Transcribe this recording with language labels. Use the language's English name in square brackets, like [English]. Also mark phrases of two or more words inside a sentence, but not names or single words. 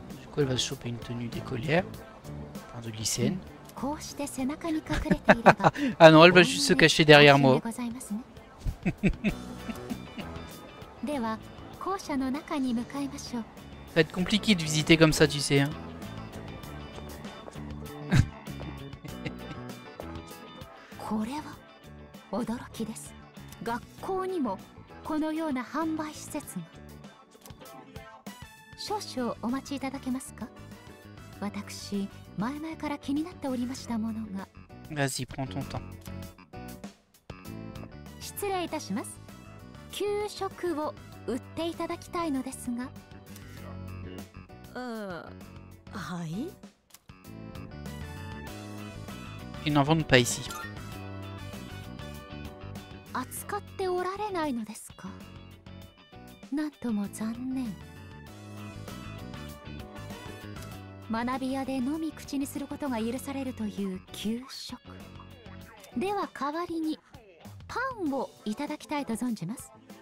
[French] coup, elle va se choper une tenue d'écolière, enfin de lycéenne. Ah non, elle va juste se cacher derrière moi. Ça va être compliqué de visiter comme ça, tu sais. Hein. [Japanese] これは驚きです。学校にもこのような販売施設が。少々お待ちいただけますか？私、前々から気になっておりましたものが。 [French] Vas-y, prends ton temps. [Japanese] 失礼いたします。給食を売っていただきたいのですが。はい。 [French] Ils n'en vendent pas ici. [Japanese] 扱っておられないのですか？なんとも残念。学び屋でのみ口にすることが許されるという給食では、代わりにパンをいただきたいと存じます。